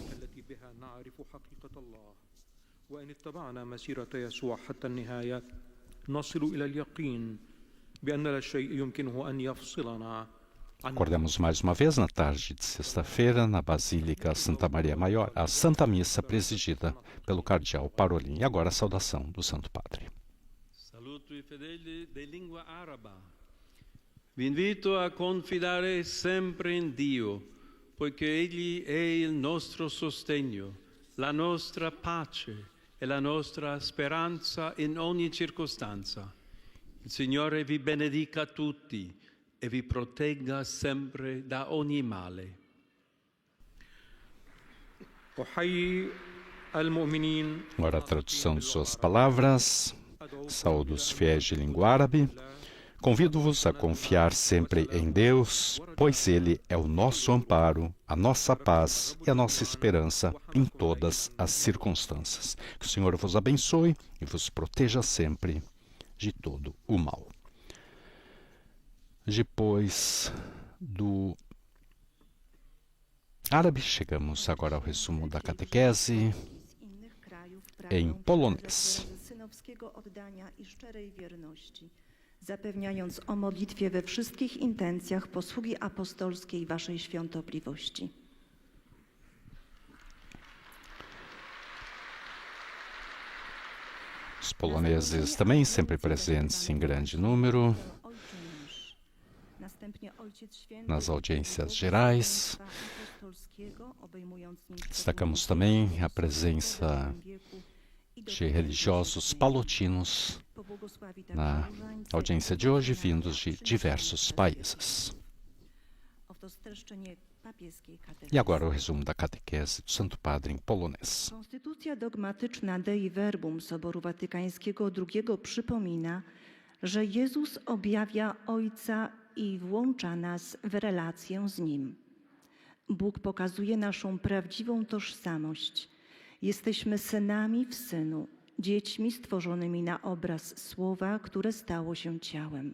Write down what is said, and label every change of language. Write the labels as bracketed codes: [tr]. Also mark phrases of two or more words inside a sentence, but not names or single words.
[pt] Acordamos mais uma vez na tarde de sexta-feira na Basílica Santa Maria Maior, a Santa Missa presidida pelo Cardeal Parolin. E agora a saudação do Santo Padre. [it] Saluto i fedeli di lingua araba. Vi invito a confidare sempre in Dio, poiché Egli è il nostro sostegno, la nostra pace e la nostra speranza in ogni circostanza. Il Signore vi benedica tutti e vi protegga sempre da ogni male. [pt] Agora a tradução de suas palavras. Saúdo os fiéis de língua árabe. Convido-vos a confiar sempre em Deus, pois Ele é o nosso amparo, a nossa paz e a nossa esperança em todas as circunstâncias. Que o Senhor vos abençoe e vos proteja sempre de todo o mal. Depois do árabe, chegamos agora ao resumo da catequese em polonês. [pl] Oddania i szczerej wierności, zapewniając o modlitwie we wszystkich intencjach posługi apostolskiej Waszej świątobliwości. [pt] Os poloneses também sempre presentes em grande número nas audiências gerais. Destacamos também a presença de religiosos palotinos na audiência de hoje, vindos de diversos países. E agora o resumo da catequese do Santo Padre em polonês. [pl] Konstytucja dogmatyczna Dei Verbum Soboru Watykańskiego II przypomina, że Jezus objawia Ojca i włącza nas w relację z Nim. Bóg pokazuje naszą prawdziwą tożsamość. Jesteśmy synami w Synu, dziećmi stworzonymi na obraz Słowa, które stało się ciałem.